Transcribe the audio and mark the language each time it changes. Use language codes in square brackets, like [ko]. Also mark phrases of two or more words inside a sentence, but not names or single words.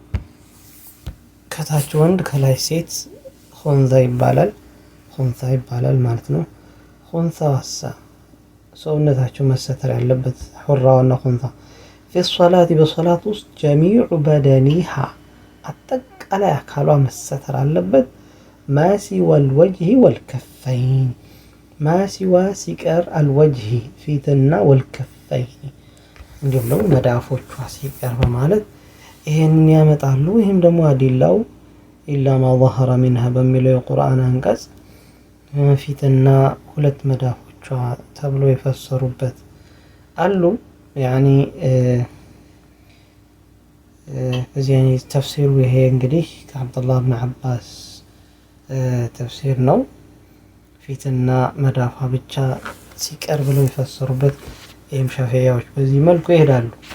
[am] ከታች ወንድ ከላይ ሴት ኹንሳ ይባላል ማለት ነው። ኹንሳ ዋሳ ሰውነታቸው መሰተር ያለበት ሁራዋና ኹንሳ [ar] في الصلاة [am] በሶላት ውስጥ [ar] جميع بدنها [am] አጠቃላይ አካሏ መሰተር አለበት [ar] ما سوى الوجه والكفين ما سوى [am] ሲቀር الوجه ፊትና والكفين እንዲሁም ደግሞ መዳፎቿ ሲቀር በማለት ይሄንን ያመጣሉ። ይሄም ደግሞ አዲላው [ar] إلا ما ظهر منها [am] በሚለው የቁርአን አንቀጽ ፊትና ሁለት መዳፎቿ ተብሎ የፈሰሩበት አሉ። ያኒ በዚህ አይነት ተፍሲሩ ይሄ እንግዲህ ከአብዱላህ ብን አባስ ተፍሲር ነው። ፊትና መዳፏ ብቻ ሲቀር ብለው የፈሰሩበት ይህም ሻፊዒዎች በዚህ መልኩ ይሄዳሉ።